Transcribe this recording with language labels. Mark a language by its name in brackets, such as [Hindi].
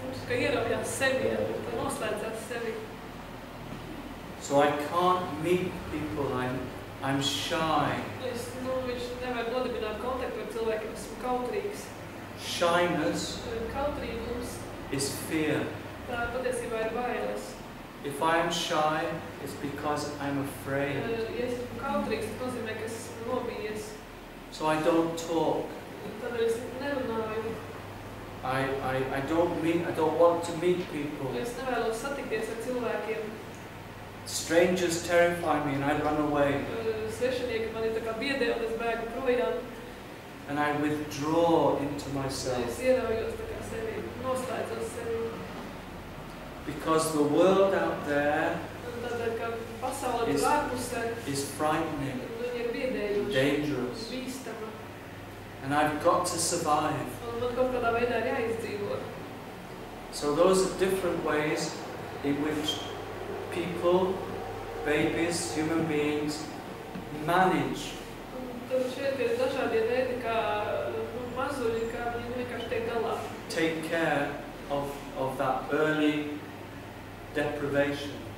[Latvian] ka ieravjās sevi, ka noslēdzās sevi. [English] So I can't meet people, I'm shy. [Latvian] Viņš nevar nodibināt kontaktu ar cilvēkiem, esmu kautrīgs. [English] Shyness [Latvian] Kautrīgums, [English] is fear. [Latvian] tā patiesībā ir bailes. [English] If I am shy, it's because I'm afraid. [Latvian] Ja es esmu kautrīgs, tas nozīmē, ka es esmu nobijies. [English] So I don't talk. [Latvian] Tādēļ es nerunāju. [English] I don't want to meet people. [Latvian] Es nevēlos satikties ar cilvēkiem. [English] Strangers terrify me and I run away. [Latvian] Svešinieki mani tā kā biedē un es bēgu projām. [English] And I withdraw into myself. [Latvian] Es ieraujos tā kā sevi, noslēdzos sevi. [English] Because the world out there [Latvian] Tādēļ, ka pasaule tur ārpusē [English] is frightening, [Latvian] viņi ir biedējuši, [English] dangerous, [Latvian] bīstama. [English] and I've got to survive. [Latvian] Un man kaut kādā veidā ir jāizdzīvo. [English] So those are different ways in which people, babies, human beings, manage. [Latvian] Tur šeit ir dažādie veidi, kā mazuļi, kā viņi vienkārši tiek galā. [English] Take care of that early deprivation.